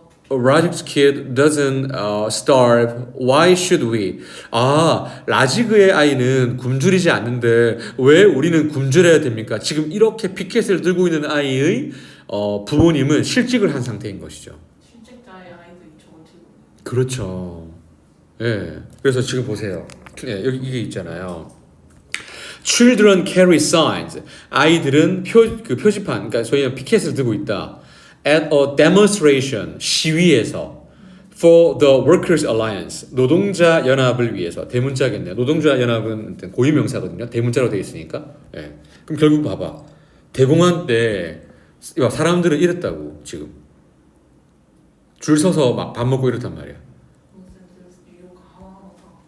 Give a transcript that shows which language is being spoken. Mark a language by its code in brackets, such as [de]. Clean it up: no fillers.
[en] Rajik's kid doesn't starve. Why should we? [ko] 라지그의 아이는 굶주리지 않는데 왜 우리는 굶주려야 됩니까? 지금 이렇게 피켓을 들고 있는 아이의 부모님은 실직을 한 상태인 것이죠. 실직자의 아이들이 저걸 들고. 그렇죠. 예. 그래서 지금 보세요. 예, 여기 이게 있잖아요. [en] Children carry signs. [ko] 아이들은 표지판, 그러니까 소위 피켓을 들고 있다. [en] At a demonstration, [ko] 시위에서 [en] for the Workers' Alliance, [ko] 노동자 연합을 위해서. 대문자겠네요. 노동자 연합은 고유명사거든요. 대문자로 되어 있으니까. 예. 그럼 결국 봐봐. 대공황 때 사람들은 이랬다고 지금. 줄 서서 막 밥 먹고 이렇단 말이야. 뉴욕 하나하나 다.